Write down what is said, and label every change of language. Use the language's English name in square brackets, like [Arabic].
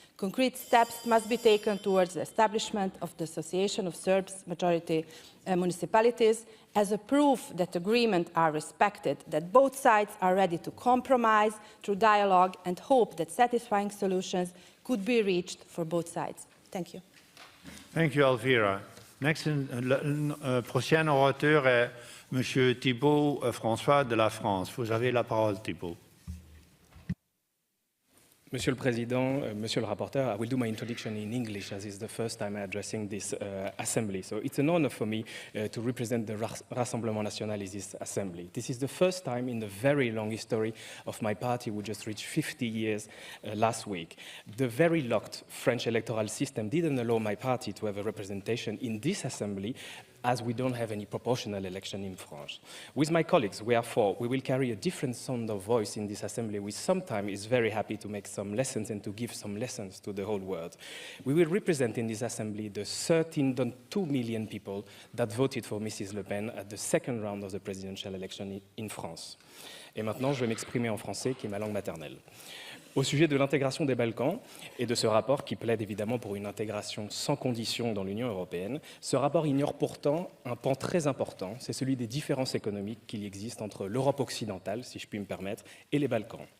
[English] Concrete steps must be taken towards the establishment of the Association of Serbs Majority Municipalities as a proof that agreements are respected, that both sides are ready to compromise through dialogue and hope that satisfying solutions could be reached for both sides. Thank you. Thank you, Elvira. Next, [French] prochain orateur est Monsieur Thibault François de la France. Vous avez la parole, Thibault. Monsieur le Président, Monsieur le Rapporteur, [English] I will do my introduction in English as it's the first time I'm addressing this assembly. So it's an honor for me to represent the Rassemblement National in this assembly. This is the first time in the very long history of my party, we just reached 50 years last week. The very locked French electoral system didn't allow my party to have a representation in this assembly, as we don't have any proportional election in France. With my colleagues, we are four. We will carry a different sound of voice in this assembly, which sometimes is very happy to make some lessons and to give some lessons to the whole world. We will represent in this assembly the 13.2 million people that voted for Mrs. Le Pen at the second round of the presidential election in France. [French] Et maintenant, je vais m'exprimer en français, qui est ma langue maternelle. Au sujet de l'intégration des Balkans et de ce rapport qui plaide évidemment pour une intégration sans condition dans l'Union européenne, ce rapport ignore pourtant un pan très important, c'est celui des différences économiques qu'il existe entre l'Europe occidentale, si je puis me permettre, et les Balkans.